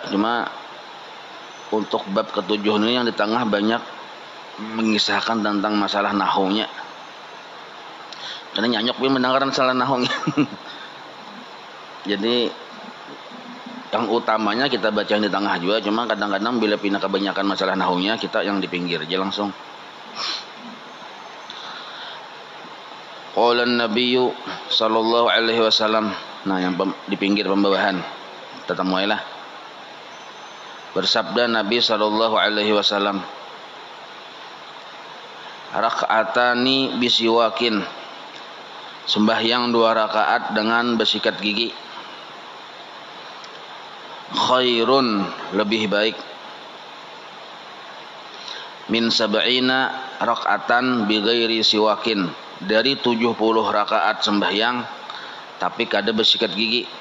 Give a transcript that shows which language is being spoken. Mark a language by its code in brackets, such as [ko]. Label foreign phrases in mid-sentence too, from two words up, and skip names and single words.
[bjn] Cuma untuk bab ketujuh ini yang di tengah banyak mengisahkan tentang masalah nahunya. Karena nyanyok pun mendengar masalah nahunya. Jadi yang utamanya kita baca yang di tengah juga. Cuma kadang-kadang bila pindah kebanyakan masalah nahunya kita yang di pinggir aja langsung. [ar] قال النبي صلى الله عليه وسلم. [bjn] Nah yang di pinggir pembawahan. Tetap mulailah. Bersabda Nabi [ar] صلى الله عليه وسلم, ركعتان بسواك, [bjn] sembahyang 2 rakaat dengan bersikat gigi, khairun, lebih baik, [ar] من سبعين ركعة بغير سواك, [bjn] dari 70 rakaat sembahyang tapi kada bersikat gigi.